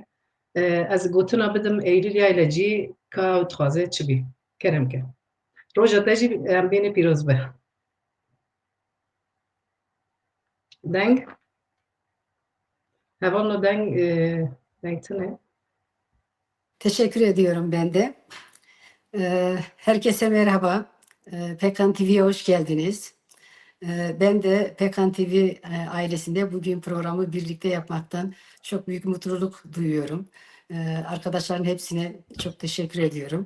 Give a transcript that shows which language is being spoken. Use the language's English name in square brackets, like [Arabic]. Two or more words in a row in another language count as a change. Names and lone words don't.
[Kurdish] Ez gotina bidim Eylûl Yayla cî ka ew dixwaze çi bî. Keremke. Roja te jî em bêne pîroz be. Deng. Hevalno deng deng tune. [Turkish] Teşekkür ediyorum ben de. Herkese merhaba. Pêkan TV'ye hoş geldiniz. Ben de Pêkan TV ailesinde bugün programı birlikte yapmaktan çok büyük mutluluk duyuyorum. Arkadaşların hepsine çok teşekkür ediyorum.